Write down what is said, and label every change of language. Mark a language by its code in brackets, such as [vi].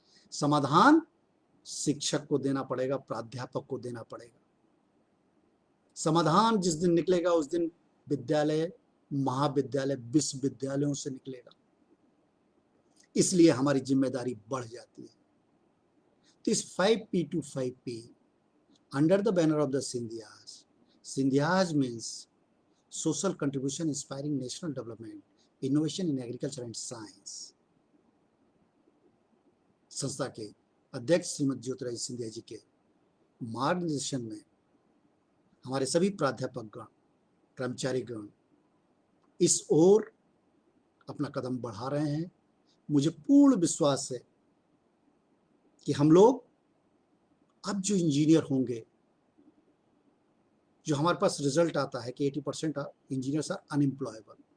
[hi] समाधान शिक्षक को देना पड़ेगा, प्राध्यापक को देना पड़ेगा। समाधान जिस दिन निकलेगा उस दिन विद्यालय, महाविद्यालय, विश्वविद्यालयों से निकलेगा। इसलिए हमारी जिम्मेदारी बढ़ जाती है। तो इस [en] 5P to 5P under the banner of the Sindhyas means social contribution inspiring national development, innovation in agriculture and science। [hi] संस्था के अध्यक्ष श्रीमती ज्योतिरादित्य सिंधिया जी के मार्गदर्शन में हमारे सभी प्राध्यापक गण, कर्मचारी गण इस ओर अपना कदम बढ़ा रहे हैं। मुझे पूर्ण विश्वास है कि हम लोग अब जो इंजीनियर होंगे, जो हमारे पास रिजल्ट आता है कि [en] 80% engineers are unemployable.